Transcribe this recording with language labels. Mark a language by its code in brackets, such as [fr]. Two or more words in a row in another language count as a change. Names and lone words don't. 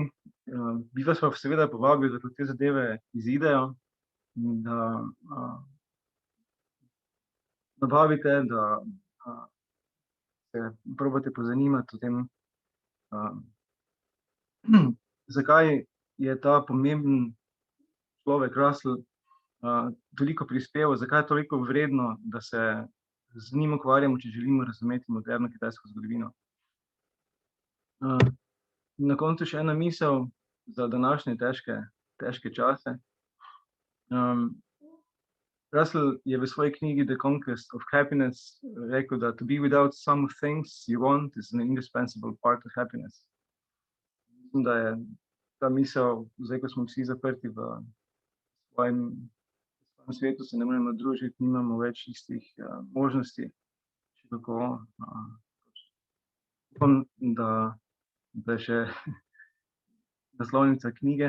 [sl] Bi vas pa seveda povabil, da te zadeve izidejo in da nabavite, da se probate pozanimati o tem, zakaj je ta pomemben človek Russell toliko prispeval, zakaj je toliko vredno, da se z njim ukvarjamo, če želimo razumeti moderno kitajsko zgodovino. Na koncu še ena misel za današnje težke čase. Russell je v svoji knjigi The Conquest of Happiness rekel, da [en] to be without some things you want is an indispensable part of happiness. [sl] Mislim, da je ta misel, zdaj, ko smo vsi zaprti v svojem svetu, se ne moremo družiti, nimamo več istih možnosti. Še tako upam, da je še naslovnica knjige.